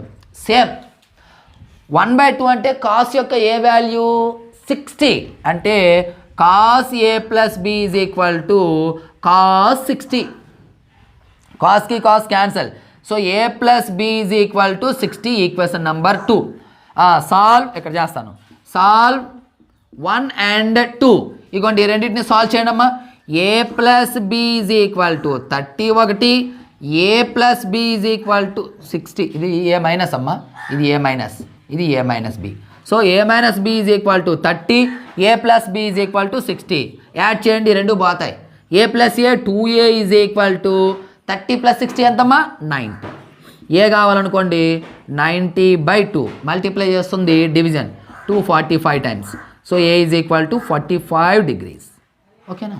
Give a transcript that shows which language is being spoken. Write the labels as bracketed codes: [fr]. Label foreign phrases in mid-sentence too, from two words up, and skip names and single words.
[te] సేమ్ 1/2 అంటే కాస్ యొక్క ఏ వాల్యూ 60 అంటే cos a + b = cos 60. కాస్కి కాస్ క్యాన్సల్. సో a + b = 60 [en] equation number [te] 2. సాల్వ్ ఇక్కడ చేస్తాను. సాల్వ్ 1 and 2. ఇగోండి రెండింటిని సాల్వ్ చేయండి అమ్మా. a + b = 31, a + b = 60. ఇది a మైనస్ అమ్మా, ఇది a మైనస్, ఇది a - b. సో a - b = 30, a + b = 60. యాడ్ చేయండి, రెండు పోతాయి. a + a 2a = 30 + 60 ఎంతమ్మా 90. ఏ కావాలనుకోండి 90/2 మల్టిప్లై చేస్తుంది డివిజన్ 245 టైమ్స్. సో ఏ = 45 degrees. ఓకేనా?